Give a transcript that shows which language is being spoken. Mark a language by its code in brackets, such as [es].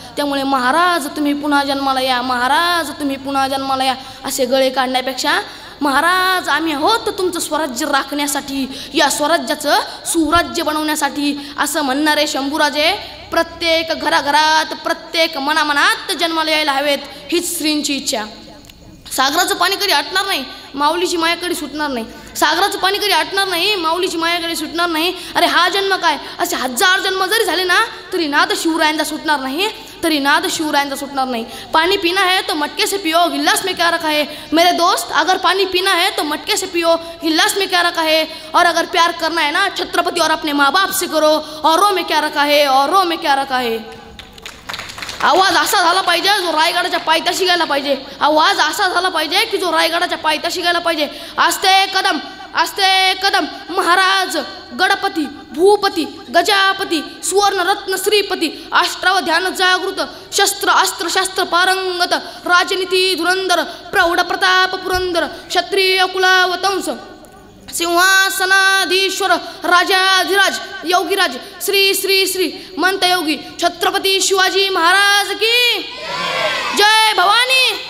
[mr] त्यामुळे महाराज तुम्ही पुन्हा जन्माला या, महाराज तुम्ही पुन्हा जन्माला या असे गळे काढण्यापेक्षा महाराज आम्ही आहोत तुमचं स्वराज्य राखण्यासाठी, या स्वराज्याचं सुराज्य बनवण्यासाठी असं म्हणणारे शंभूराजे प्रत्येक घराघरात, प्रत्येक मनामनात जन्माला यायला हवेत, हीच श्रींची इच्छा. सागराचं पाणी कधी आटणार नाही, माऊलीची माया कधी सुटणार नाही. सागराचं पाणी कधी आटणार नाही, माऊलीची माया कधी सुटणार नाही. अरे हा जन्म काय, असे 1000 जन्म जरी झाले ना तरी नाद शिवरायांचा सुटणार नाही, तरी नाद शिवरायांचा सुटणार नाही. [hi] पानी पीना है तो मटके से पियो, गिलास में क्या रखा है मेरे दोस्त. अगर पानी पीना है तो मटके से पियो, गिलास में क्या रखा है. और अगर प्यार करना है ना छत्रपति और अपने माँ बाप से करो, औरों में क्या रखा है, औरों में क्या रखा है. [mr] आवाज असा झाला पाहिजे जो रायगडाच्या पायथ्याशी गेला पाहिजे. आवाज असा झाला पाहिजे की जो रायगडाच्या पायथ्याशी गेला पाहिजे. आस्ते कदम महाराज गणपती भूपती गजापती सुवर्णरत्न श्रीपती अष्टाव ध्यान जागृत शस्त्र अस्त्र शास्त्र पारंगत राजनीती धुरंधर प्रौढ प्रताप पुरंदर क्षत्रिय कुलावतंस सिंहासनाधीश्वर राजाधिराज योगीराज श्री श्री श्री मंतयोगी छत्रपती शिवाजी महाराज की जय भवानी.